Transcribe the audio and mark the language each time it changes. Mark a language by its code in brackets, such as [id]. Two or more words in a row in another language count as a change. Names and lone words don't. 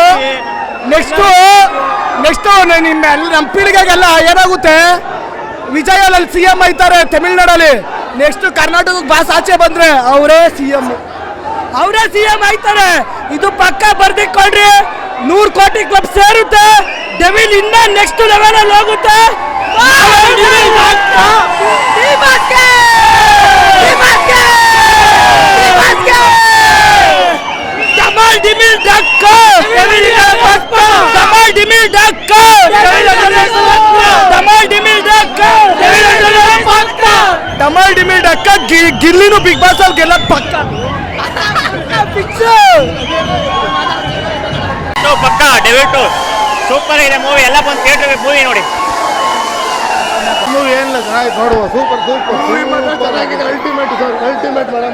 [kn] ನೆಕ್ಸ್ಟು ನಮ್ಮ ಪೀಳಿಗೆಗೆಲ್ಲ ಏನಾಗುತ್ತೆ, ವಿಜಯ್ ಅಲ್ಲಿ CM ಆಯ್ತಾರೆ ತಮಿಳ್ನಾಡಲ್ಲಿ. ನೆಕ್ಸ್ಟ್ ಕರ್ನಾಟಕಕ್ಕೆ ಬಾಸ್ ಆಚೆ ಬಂದ್ರೆ ಅವರೇ CM ಆಯ್ತಾರೆ. ಇದು ಪಕ್ಕ ಬರ್ದಿಟ್ಕೊಳ್ರಿ. 100 ಕೋಟಿ ಕ್ಲಬ್ ಸೇರುತ್ತೆ. ಡೆವಿಲ್ ಇನ್ನ [en] next level [kn] ಅಲ್ಲಿ ಹೋಗುತ್ತೆ. Damal Dimil Dakka, Damal Dimil Dakka, Damal Dimil Dakka, Damal Dimil Dakka. ಗಿಲ್ಲಿನು ಬಿಗ್ ಬಾಸ್ ಅಲ್ಲಿ ಗೆಲ್ಲ ಪಕ್ಕ ಪಕ್ಕ. ಡೆವಿಲ್ ಸೂಪರ್ ಇದೆ ಮೂವಿ. ಎಲ್ಲ ಬಂದು [en] theater movie [kn] ನೋಡಿ. ಏನಿಲ್ಲ ಚೆನ್ನಾಗಿ ನೋಡುವ. ಸೂಪರ್ ಚೆನ್ನಾಗಿದೆ. [en] ultimate madam.